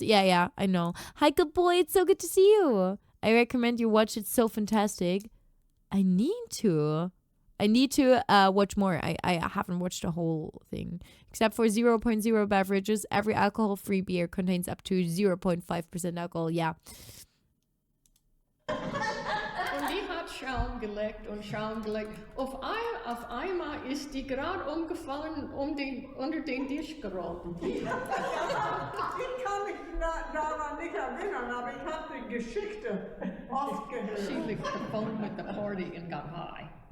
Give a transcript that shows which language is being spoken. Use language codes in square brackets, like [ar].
[en] Yeah, I know. Hi, good boy. It's so good to see you. I recommend you watch. It's so fantastic. I need to watch more. I haven't watched the whole thing. Except for 0.0 beverages, every alcohol-free beer contains up to 0.5% alcohol. Yeah. [de] Und die hat Schaum geleckt und Schaum geleckt. Auf einmal ist die gerade umgefallen unter den Tisch geraten. Ich kann mich daran nicht erinnern, aber ich habe die Geschichte oft gehört. [en] She licked the phone with the party and got high.